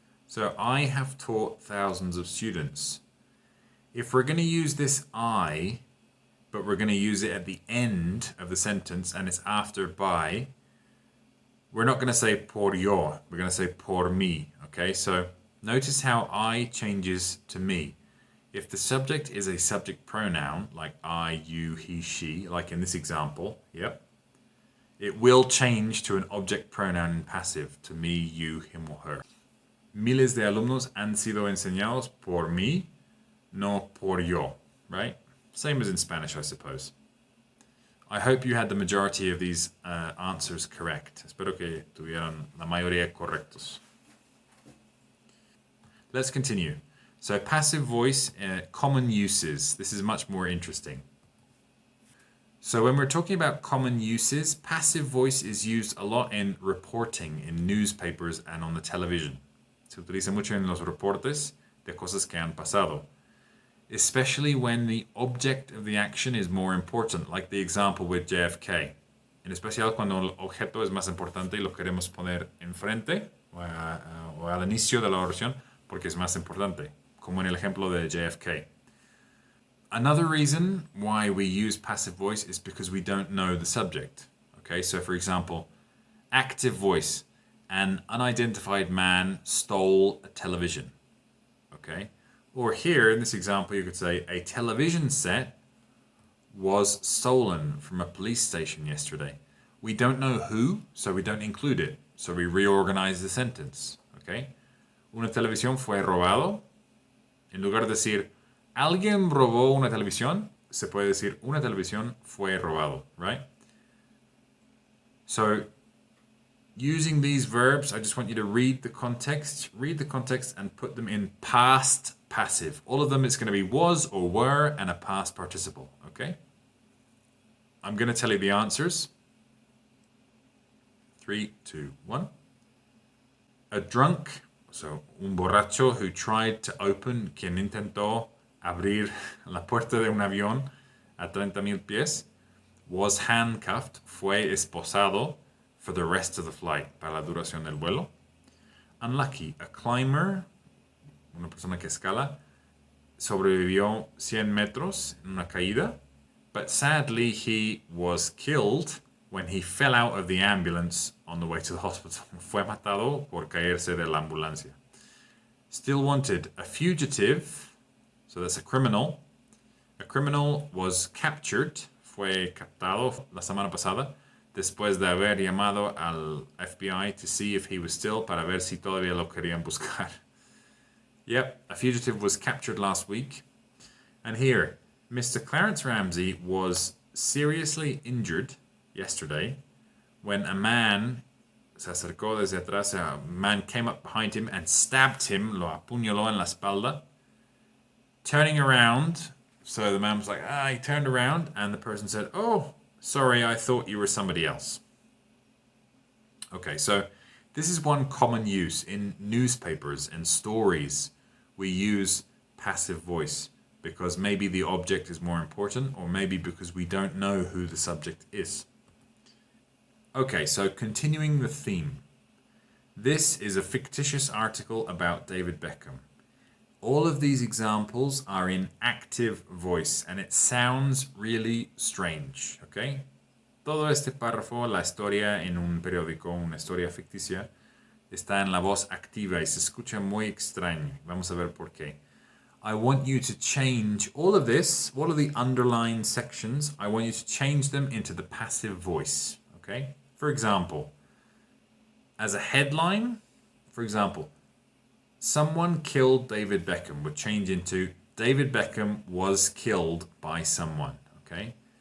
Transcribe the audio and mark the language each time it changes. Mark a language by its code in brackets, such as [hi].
[en] So I have taught thousands of students. If we're going to use this I, but we're going to use it at the end of the sentence and it's after by, we're not going to say [es] por yo, [en] we're going to say [es] por mí, [en] okay? So notice how I changes to me. If the subject is a subject pronoun, like I, you, he, she, like in this example, yep, it will change to an object pronoun in passive, to me, you, him, or her. [es] Miles de alumnos han sido enseñados por mí, no por yo, right? [en] Same as in Spanish, I suppose. I hope you had the majority of these answers correct. [es] Espero que tuvieran la mayoría correctos. [en] Let's continue. So passive voice, common uses. This is much more interesting. So when we're talking about common uses, passive voice is used a lot in reporting, in newspapers and on the television. [es] Se utiliza mucho en los reportes de cosas que han pasado. [en] Especially when the object of the action is more important, like the example with JFK. [es] En especial cuando el objeto es más importante y lo queremos poner enfrente o al inicio de la oración porque es más importante, como en el ejemplo de JFK. [en] Another reason why we use passive voice is because we don't know the subject. Okay, so for example, active voice. An unidentified man stole a television. Okay. Or here, in this example, you could say, a television set was stolen from a police station yesterday. We don't know who, so we don't include it. So we reorganize the sentence, okay? [es] Una televisión fue robado. En lugar de decir, alguien robó una televisión, se puede decir, una televisión fue robado, right? [en] So, using these verbs, I just want you to read the context and put them in past passive. All of them, it's going to be was or were and a past participle, okay? I'm going to tell you the answers. 3, 2, 1. A drunk, so [es] un borracho [en] who tried to open, [es] quien intentó abrir la puerta de un avión a 30,000 pies, [en] was handcuffed, [es] fue esposado [en] for the rest of the flight, [es] para la duración del vuelo. [en] Unlucky, a climber, [es] una persona que escala, sobrevivió 100 metros en una caída, [en] but sadly he was killed when he fell out of the ambulance on the way to the hospital. [es] Fue matado por caerse de la ambulancia. [en] Still wanted, a fugitive, so that's a criminal. A criminal was captured, [es] fue captado la semana pasada, después de haber llamado al FBI [en] to see if he was still, [es] para ver si todavía lo querían buscar. [en] Yep, a fugitive was captured last week. And here, Mr. Clarence Ramsey was seriously injured yesterday when a man [es] se acercó desde atrás, [en] a man came up behind him and stabbed him, [es] lo apuñaló en la espalda. [en] Turning around, so the man was like, he turned around and the person said, oh, sorry, I thought you were somebody else. Okay, so this is one common use in newspapers and stories. We use passive voice because maybe the object is more important or maybe because we don't know who the subject is. Okay, so continuing the theme. This is a fictitious article about David Beckham. All of these examples are in active voice and it sounds really strange, okay? [es] Todo este párrafo, la historia en un periódico, una historia ficticia, está en la voz activa y se escucha muy extraño. Vamos a ver por qué. [en] I want you to change all of this, all of the underlined sections, I want you to change them into the passive voice, okay? For example, as a headline, for example, Someone killed David Beckham would change into David Beckham was killed by someone. Okay.